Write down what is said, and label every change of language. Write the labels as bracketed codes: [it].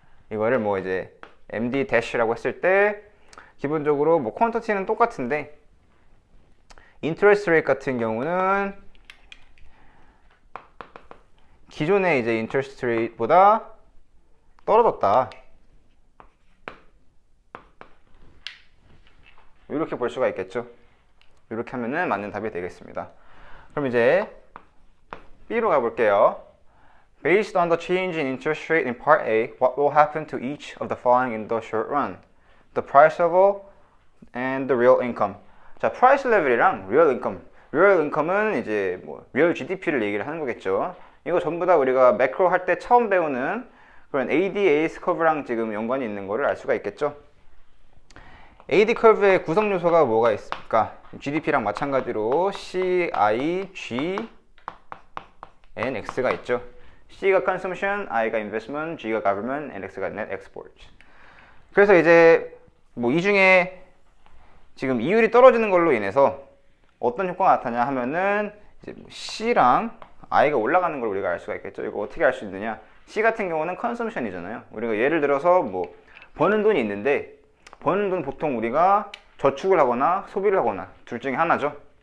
[ko] 이거를 뭐 이제 MD 대시라고 했을 때 기본적으로 뭐 퀀터티는 똑같은데 인터레스트 레이트 같은 경우는 기존의 이제 인터레스트 레이트보다 떨어졌다. 이렇게 볼 수가 있겠죠. 이렇게 하면은 맞는 답이 되겠습니다. 그럼 이제 B로 가볼게요. [en] Based on the change in interest rate in Part A, what will happen to each of the following in the short run? The price level and the real income. [ko] 자, [en] price level이랑 real income. [ko] real income은 이제 뭐 real GDP를 얘기를 하는 거겠죠. 이거 전부 다 우리가 매크로 할 때 처음 배우는 그런 AD/AS 커브랑 지금 연관이 있는 거를 알 수가 있겠죠. AD 커브의 구성 요소가 뭐가 있습니까? GDP랑 마찬가지로 C, I, G, and X가 있죠. C가 consumption, I가 investment, G가 government, and X가 net export. 그래서 이제 뭐 이 중에 지금 이율이 떨어지는 걸로 인해서 어떤 효과가 나타나냐 하면은 이제 C랑 I가 올라가는 걸 우리가 알 수가 있겠죠. 이거 어떻게 알 수 있느냐? C 같은 경우는 consumption이잖아요. 우리가 예를 들어서 뭐 버는 돈이 있는데 버는 돈 보통 우리가 저축을 하거나 소비를 하거나 둘 중에 하나죠.